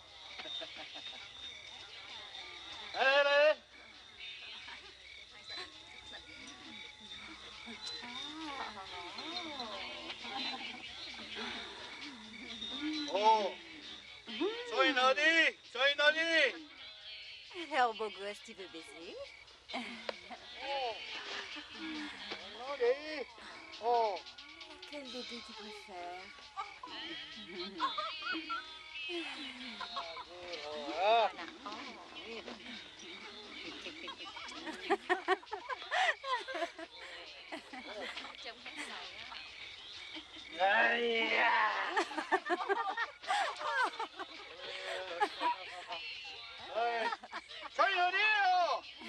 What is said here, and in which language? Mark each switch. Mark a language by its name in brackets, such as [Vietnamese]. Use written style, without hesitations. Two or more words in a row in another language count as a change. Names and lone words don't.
[Korean] 에레! Oh! 저희 어디? 저희 어디? [French] Alors, beau gosse, tu veux baiser? [Korean] 어디? Oh! [French] Quel bébé tu préfères? Ah! Aïe! [Korean] 저희 어디에요?